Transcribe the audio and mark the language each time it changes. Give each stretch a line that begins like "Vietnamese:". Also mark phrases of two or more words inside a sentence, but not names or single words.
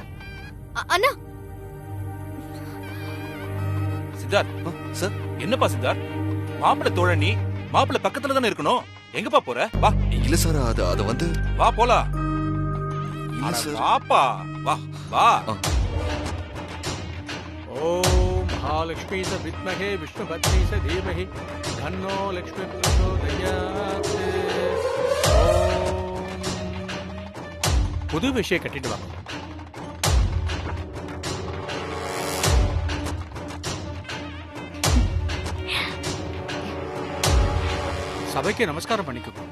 Tamil: அண்ணா. சித்தார்த் சார். என்னப்பா சித்தார்த், மாப்பிள்ளை தோழன் நீ, மாப்பிள்ளை பக்கத்துல தானே இருக்கணும், எங்கப்பா போற? வா. இல்ல சார், அது வந்து வா போலாம். இல்ல சார். வாப்பா, வா வா.
Sanskrit: ओम महालक्ष्मी च विद्महे विष्णुपत्नी च धीमहि तन्नो लक्ष्मी प्रचोदयात्.
Tamil: புது விஷயம் கட்டிட்டு வாங்க. சபைக்கு நமஸ்காரம் பண்ணிக்கோ.